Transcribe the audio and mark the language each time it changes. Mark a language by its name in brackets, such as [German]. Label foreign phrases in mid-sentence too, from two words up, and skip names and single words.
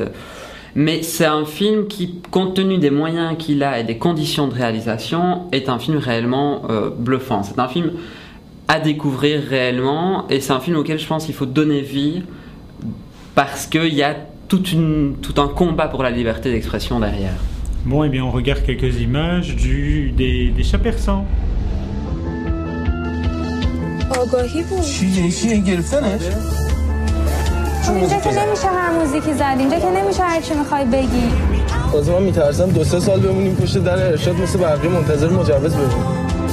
[French] Mais c'est un film qui, compte tenu des moyens qu'il a et des conditions de réalisation, est un film réellement bluffant. C'est un film à découvrir réellement, et c'est un film auquel je pense qu'il faut donner vie parce qu'il y a tout un combat pour la liberté d'expression derrière. Bon, et bien on regarde quelques images des Chats persans. [Persian] آگاهی بود چیه گرفتنش اینجا که نمیشه هر موزیکی زد اینجا که نمیشه هر چی میخوای بگی من میترسم 2-3 سال بمونیم پشت در ارشاد مثل برقی منتظر مجوز بشیم